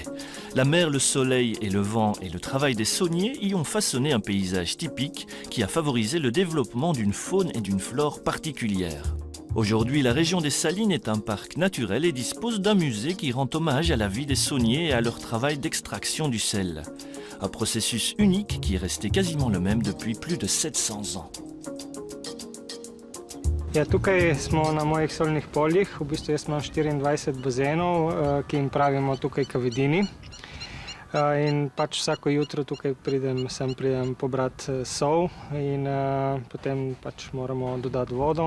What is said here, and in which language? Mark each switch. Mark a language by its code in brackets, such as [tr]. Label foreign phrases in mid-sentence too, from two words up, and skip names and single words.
[fr] La mer, le soleil et le vent et le travail des sauniers y ont façonné un paysage typique qui a favorisé le développement d'une faune et d'une flore particulières. Aujourd'hui, la région des Salines est un parc naturel et dispose d'un musée qui rend hommage à la vie des sauniers et à leur travail d'extraction du sel. Un processus unique qui est resté quasiment le même depuis plus de 700 ans. [sl] Ja, tukaj smo na mojih solnih poljih. V bistvu jaz imam 24 bazenov, ki jim pravimo tukaj kavedini. In pač vsako jutro tukaj pridem pobrati sol in potem pač moramo dodati vodo.